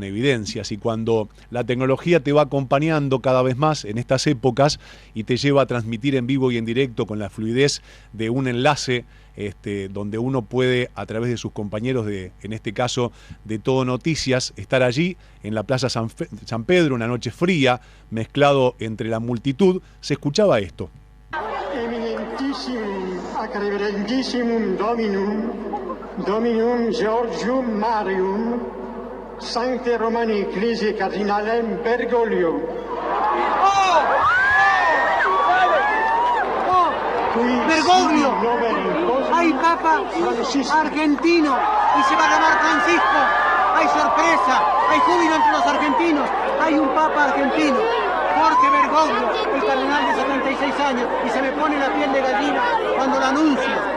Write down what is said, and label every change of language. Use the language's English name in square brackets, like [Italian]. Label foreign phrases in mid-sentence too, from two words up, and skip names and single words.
[Spanish] Y cuando la tecnología te va acompañando cada vez más en estas épocas y te lleva a transmitir en vivo y en directo con la fluidez de un enlace donde uno puede, a través de sus compañeros en este caso de Todo Noticias, estar allí en la Plaza San Pedro, una noche fría, mezclado entre la multitud, se escuchaba esto. [Latin] Eminentissimum acreverentissimum Dominum Georgium Marium Sancte Romani Ecclesiae Cardinalem Bergoglio. [Spanish] Bergoglio, hay Papa argentino y se va a llamar Francisco. Hay sorpresa, hay júbilo entre los argentinos. Hay un Papa argentino, Jorge Bergoglio, el cardenal de 76 años, y se me pone la piel de gallina cuando lo anuncio.